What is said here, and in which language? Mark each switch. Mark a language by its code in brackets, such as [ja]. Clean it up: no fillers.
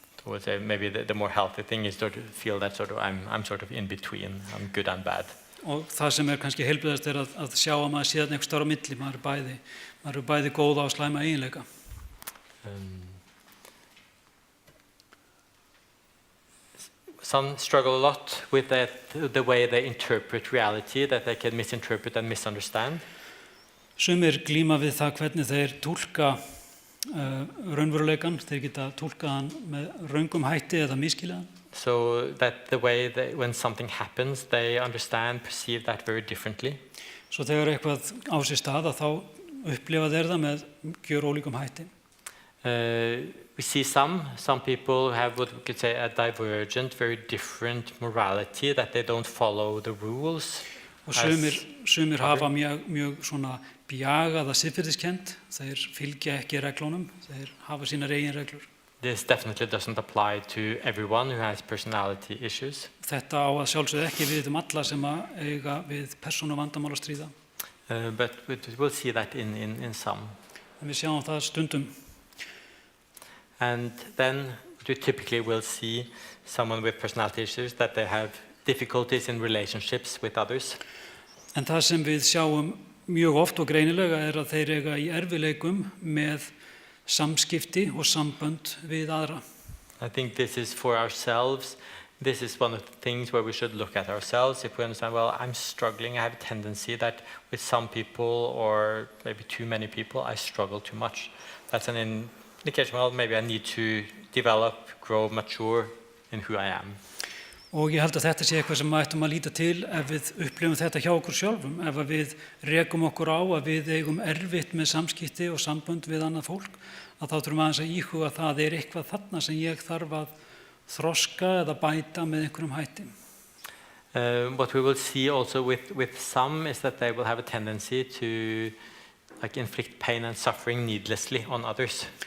[en] I would say maybe the more healthy thing is to feel that sort of I'm sort of in between, I'm good and bad. [is] Og það sem kannski heilbrigðast að sjá að maður sé þarna einhvers staðar á milli, maður er bæði góða og slæma eiginleika. [en] Some struggle a lot with the way they interpret reality, that they can misinterpret and misunderstand. [is] Sumir glíma við það hvernig þeir túlka raunveruleikan, þeir geta túlkað hann með röngum hætti eða misskilja hann. [en] So that the way when something happens, they understand, perceive that very differently. [is] Svo þegar eitthvað á sér stað þá upplifa þeir það með gjörólíkum hætti. [en] We see some people have what we could say a divergent, very different morality, that they don't follow the rules. [is] Og sumir hafa mjög svona bjagaða siðferðiskennd, þeir fylgja ekki reglunum, þeir hafa sínar eigin reglur. [en] This definitely doesn't apply to everyone who has personality issues. [is] Þetta á að sjálfsögðu ekki við alla sem eiga við persónuvandamál að stríða. [en] But we'll see that in some. [is] En við sjáum það stundum. [en] And then we typically will see someone with personality issues that they have difficulties in relationships with others. [is] En það sem við sjáum mjög oft og greinilega að þeir eiga í erfiðleikum með samskipti og sambönd við aðra. [en] I think this is for ourselves. This is one of the things where we should look at ourselves. If we understand, well, I'm struggling, I have a tendency that with some people or maybe too many people, I struggle too much. That's an indication, well, maybe I need to develop, grow, mature in who I am. [is] Og ég held að þetta sé eitthvað sem við ættum að líta til ef við upplifum þetta hjá okkur sjálfum, ef við rekum okkur á að við eigum erfitt með samskipti og sambönd við annað fólk, að þá þurfum aðeins að íhuga það eitthvað þarna sem ég þarf að þroska eða bæta með einhverjum hætti. [en] What we will see also with some is that they will have a tendency to inflict pain and suffering needlessly on others.